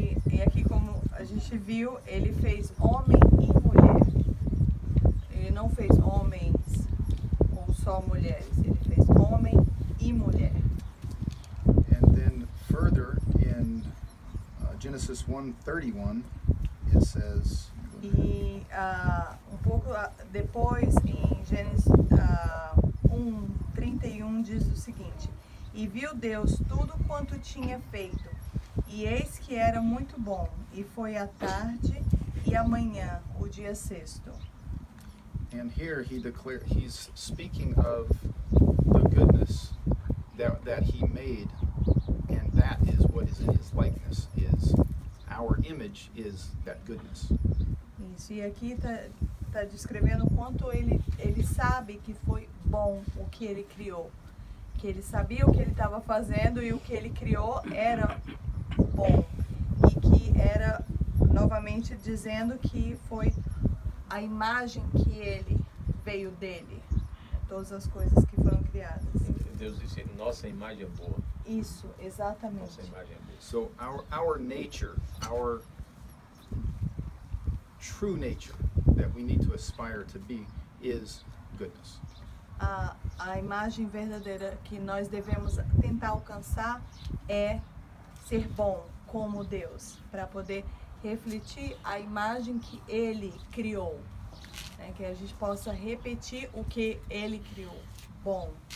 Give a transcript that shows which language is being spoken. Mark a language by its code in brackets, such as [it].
[pt] E aqui, como a gente viu, ele fez homem e mulher. Ele não fez homens ou só mulheres, ele fez homem e mulher. [en] And then further in Genesis 1:31, it says, [pt] E pouco depois, em Gênesis 1:31, diz o seguinte: E viu Deus tudo quanto tinha feito, e eis que era muito bom, e foi a tarde e a manhã, o dia sexto. [en] and here he's speaking of the goodness that he made, and that is what is in his likeness, is our image is that goodness. [pt] Isso, e aqui tá descrevendo o quanto ele sabe que foi bom o que ele criou. Que ele sabia o que ele estava fazendo e o que ele criou era bom. E que era, novamente, dizendo que foi a imagem que ele veio dele. Todas as coisas que foram criadas. Deus disse, nossa imagem é boa. Isso, exatamente. Nossa imagem é boa. [en] So our nature, our true nature that we need to aspire to be is goodness. [pt] A imagem verdadeira que nós devemos tentar alcançar é ser bom como Deus, para poder refletir a imagem que Ele criou, né? Que a gente possa repetir o que Ele criou, bom.